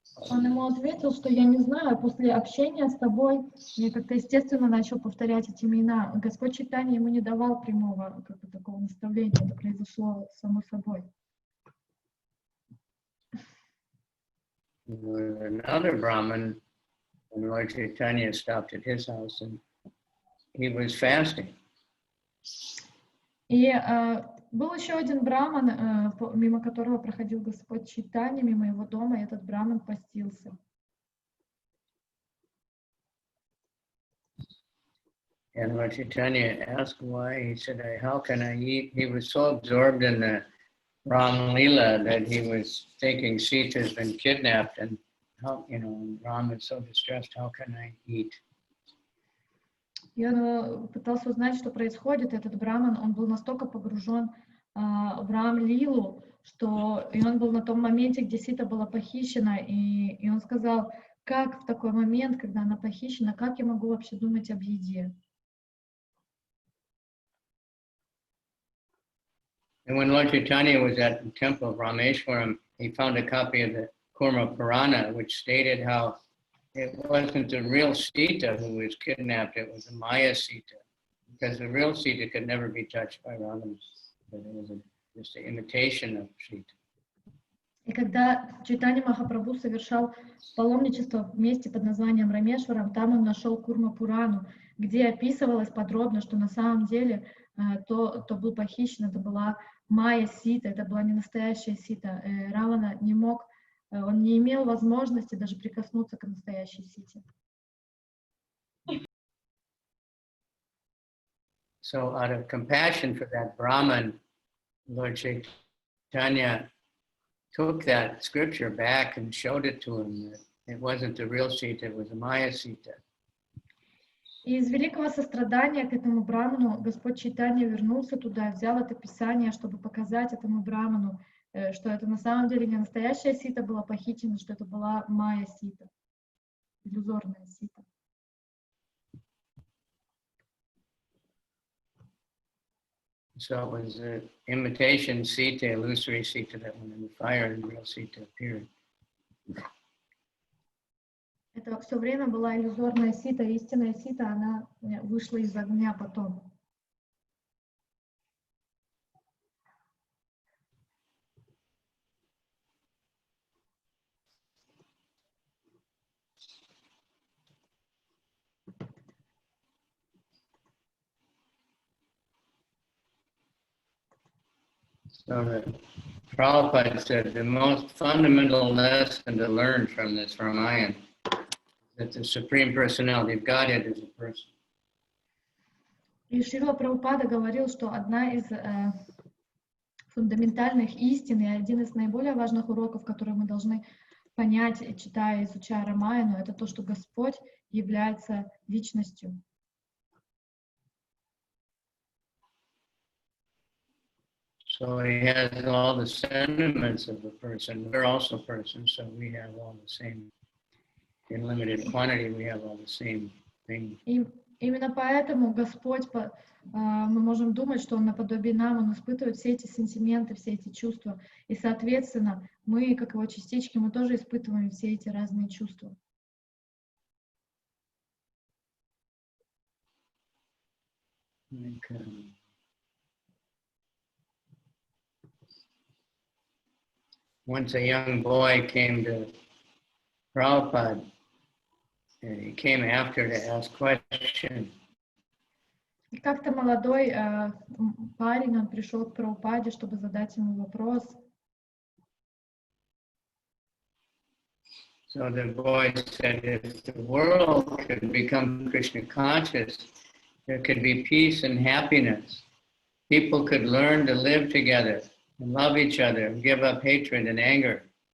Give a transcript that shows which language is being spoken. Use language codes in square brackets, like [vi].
[ru] Он ему ответил, что я не знаю, после общения с тобой я как-то естественно начал повторять эти имена. Господь Чайтанья ему не давал прямого такого наставления, это произошло само собой. [en] Another Brahmin, when Lord Chaitanya stopped at his house, and he was fasting. [ru] И был еще один браман, мимо которого проходил Господь Чайтанья, мимо его дома, и этот браман постился. [en] And Lord Chaitanya asked why. He said, how can I eat? He was so absorbed in the Ram Leela that he was thinking Sita has been kidnapped, and how, Ram is so distressed, how can I eat? [ru] И он пытался узнать, что происходит. Этот браман, он был настолько погружен в Рам-лилу, что и он был на том моменте, где Сита была похищена, и он сказал, как в такой момент, когда она похищена, как я могу вообще думать об еде? [en] And when Lord Chaitanya was at the temple of Rameshwaram, he found a copy of the Kurma Purana, which stated how it wasn't the real Sita who was kidnapped, it was a Maya Sita, because the real Sita could never be touched by Ravana, but it was just an imitation of Sita. [ru] И когда Чайтанья Махапрабху совершал паломничество в месте под названием Рамешварам, там он нашел Курма Пурану, где описывалось подробно, что на самом деле то был похищен, это была Майя Сита, это была не настоящая Сита. Равана не мог, он не имел возможности даже прикоснуться к настоящей Сите. [en] So out of compassion for that Brahman, Lord Chaitanya took that scripture back and showed it to him that it wasn't the real Sita, it was a Maya Sita. [ru] И из великого сострадания к этому браману Господь Чайтанья вернулся туда, взял это писание, чтобы показать этому браману, что это на самом деле не настоящая Сита была похищена, что это была Майя Сита, иллюзорная Сита. [en] So it was an imitation Sita, illusory Sita that went in the fire, and the real Sita appeared. [ru] Это все время была иллюзорная Сита, истинная Сита, она вышла из огня потом. [en] So the Prabhupada said the most fundamental lesson to learn from this Ramayana is that the Supreme Personality of Godhead is a person. [ru] И Шрила Прабхупада говорил, что одна из фундаментальных истин и один из наиболее важных уроков, которые мы должны понять, читая и изучая Рамаяну, это то, что Господь является личностью. [en] So he has all the sentiments of a person. We're also persons, so we have all the same, in limited quantity, we have all the same things. [ru] И Именно поэтому Господь, мы можем думать, что Он наподобие нам, Он испытывает все эти сентименты, все эти чувства. И, соответственно, мы, как Его частички, мы тоже испытываем все эти разные чувства. [en] Okay. Once a young boy came to Prabhupada, and he came after to ask questions. [ru] И как-то молодой парень, он пришел к Прабхупаде, чтобы задать ему вопрос. [en] So the boy said, if the world could become Krishna conscious, there could be peace and happiness. People could learn to live together and love each other and give up hatred and anger.